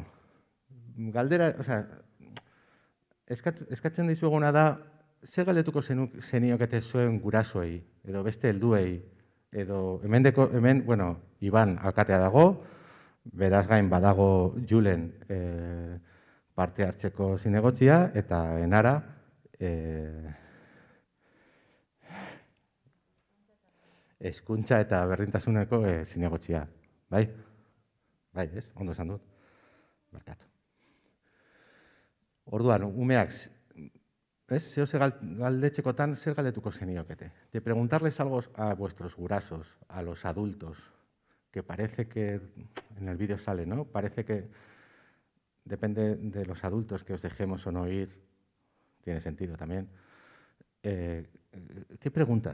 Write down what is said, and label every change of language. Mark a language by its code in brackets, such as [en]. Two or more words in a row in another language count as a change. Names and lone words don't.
[eu] Galdera, eskatzen dizueguna da, zer galdetuko zeniokete zuen gurasoei, edo beste helduei, edo hemen, bueno, Iban alkatea dago, beraz gain badago Julen parte hartzeko zinegotzia, eta Enara hezkuntza eta berdintasuneko zinegotzia, bai? Bai, ez? Ondo esan dut. Barkatu. Orduan, umeak, ez? Zehose galdetxekotan zer galdetuko zeniokete. [es] De preguntarles algo a vuestros gurasos, a los adultos, que parece que, en el vídeo sale, ¿no? Parece que depende de los adultos que os dejemos o no ir, tiene sentido también. ¿Qué pregunta?